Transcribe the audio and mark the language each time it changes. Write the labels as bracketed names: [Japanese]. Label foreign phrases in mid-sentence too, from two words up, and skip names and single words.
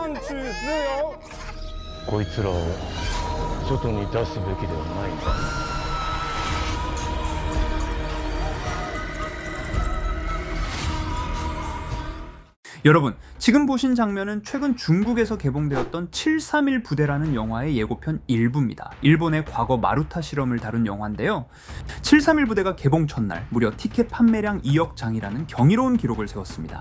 [Japanese] こいつらを外に出すべきではないか。 [Korean] 여러분, 지금 보신 장면은 최근 중국에서 개봉되었던 731 부대라는 영화의 예고편 일부입니다. 일본의 과거 마루타 실험을 다룬 영화인데요. 731 부대가 개봉 첫날 무려 티켓 판매량 2억 장이라는 경이로운 기록을 세웠습니다.